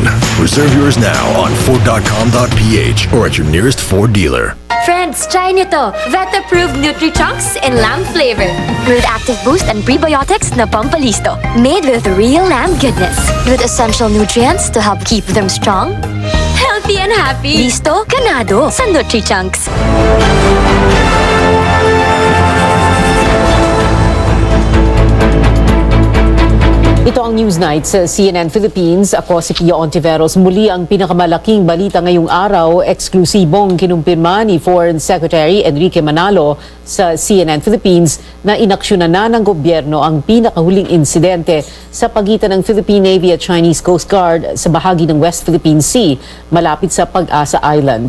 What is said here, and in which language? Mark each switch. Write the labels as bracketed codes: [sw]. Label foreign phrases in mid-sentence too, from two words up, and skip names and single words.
[en] Reserve yours now on Ford.com.ph or at your nearest Ford dealer. [tl] Friends, try nyo to. [en] Vet-approved Nutri-Chunks in lamb flavor. With active boost and prebiotics [tl] na pampalisto. [en] Made with real lamb goodness. With essential nutrients to help keep them strong, healthy and happy. [tl] Listo, ganado sa Nutri-Chunks. Ito ang Newsnight sa CNN Philippines. Ako si Pia Ontiveros. Muli ang pinakamalaking balita ngayong araw. Eksklusibong kinumpirma ni [en] Foreign Secretary [tl] Enrique Manalo sa CNN Philippines na inaksyonan na ng gobyerno ang pinakahuling insidente sa pagitan ng Philippine Navy at Chinese Coast Guard sa bahagi ng West Philippine Sea malapit sa Pag-asa Island.